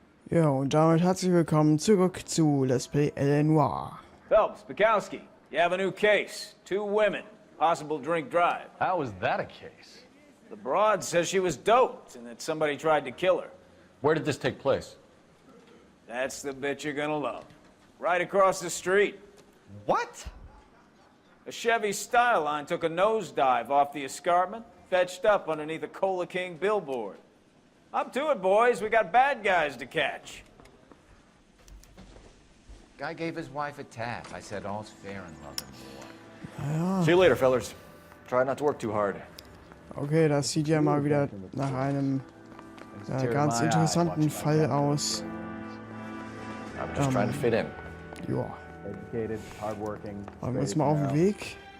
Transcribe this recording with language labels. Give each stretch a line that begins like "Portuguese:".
German: Ja, und damit herzlich willkommen zurück zu Let's Play Noire.
English: Phelps, Bukowski, you have a new case. 2 women, possible drink drive. How was that a case? The broad says she was doped and that somebody tried to kill her. Where did this take place? That's the bit you're gonna love. Right across the street. What? A Chevy Styline took a nosedive off the escarpment, fetched up underneath a Cola King billboard. Up to it, boys. We got bad guys to catch. Guy gave his wife a tap. I said all's fair in love and war. See you later, fellas. Try not to work too hard.
German: Okay, das sieht ja mal wieder nach einem ganz interessanten Fall aus.
English: I'm just trying to fit in.
German: Ja.
English: Educated, hardworking.
German: Machen wir uns mal auf den Weg.